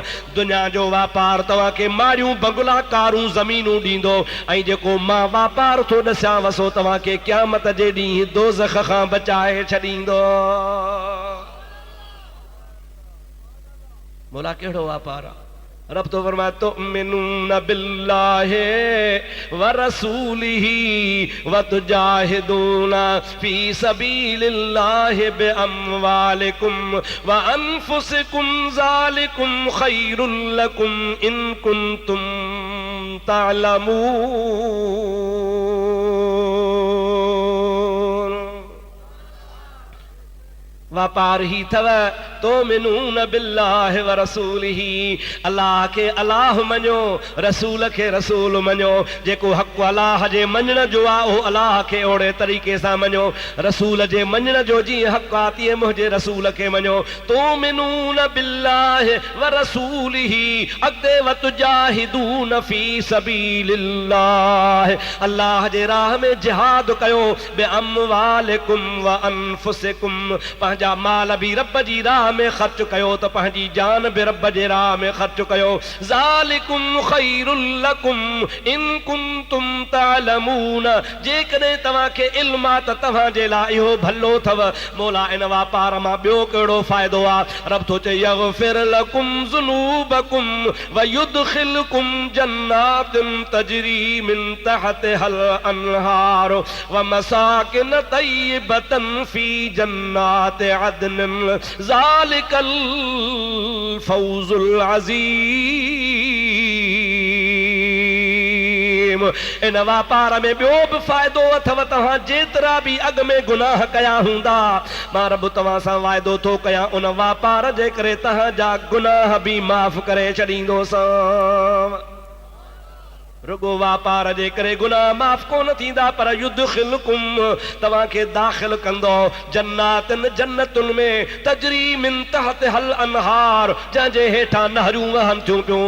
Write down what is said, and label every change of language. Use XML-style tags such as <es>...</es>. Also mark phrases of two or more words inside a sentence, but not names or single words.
<sd>दुनिया जो वापार तव्हांखे माड़ियूं बंगला कारूं ज़मीनूं ॾींदो, ऐं जेको मां वापार थो दस्यां वसो तव्हांखे क़यामत जे ॾींहुं दोज़ख खां बचाए छॾींदो। मौला कहिड़ो वापार आहे? रब तो फरमाए</sd> <ar>تؤمنون بالله ورسوله وتجاهدون في سبيل الله بأموالكم وأنفسكم ذلكم خير لكم إن كنتم تعلمون.</ar> <sd>वापार ही थव</sd> <ar>تؤمنون بالله ورسوله,</ar> <sd>अल्लाह के अल्लाह मञो, रसूल के रसूल मञो। जेको हक़ अल्लाह जे मञण जो आहे उहो अल्लाह के ओड़े तरीक़े सां मञो, रसूल जे मञण जो जीअं हक़ आहे तीअं मुंहिंजे रसूल खे मञो।</sd> <ar>تؤمنون بالله ورسوله</ar> <sd>अॻिते</sd> <ar>وتجاهدون في سبيل الله,</ar> <sd>अल्लाह जे राह में जिहाद कयो,</sd> <ar>بأموالكم وأنفسكم,</ar> <sd>पंहिंजा माल बि रब जी राह में ख़र्च कयो त पंहिंजी जान बि रब जे राह में ख़र्च कयो।</sd> <ar>ذلكم خير لكم إن كنتم تعلمون,</ar> <sd>जेकॾहिं तव्हांखे इल्म आहे त तव्हांजे लाइ इहो भलो अथव। मौला इन वापार मां ॿियो कहिड़ो फ़ाइदो आहे? रब थो चए</sd> <ar>يغفر لكم ذنوبكم ويدخلكم جنات تجري من تحتها الأنهار ومساكن طيبة في جنات عدن ذلك الفوز العظيم.</ar> <sd>इन वापार में ॿियो बि फ़ाइदो अथव। तव्हां जेतिरा बि अॻ में गुनाह कया हूंदा, मां रब तव्हां सां वाइदो थो कयां उन वापार जे करे तव्हांजा गुनाह बि माफ़ करे छॾींदोसां। रुगो वापार जे करे गुनाह माफ़ कोन थींदा, पर युदखिलकुम तव्हांखे दाख़िल कंदो जन्नातिन जन्नतुन में</sd> <ar>تجري من تحتها الأنهار,</ar> <sd>जंहिंजे हेठां नहरियूं वहनि थियूं पियूं।</sd>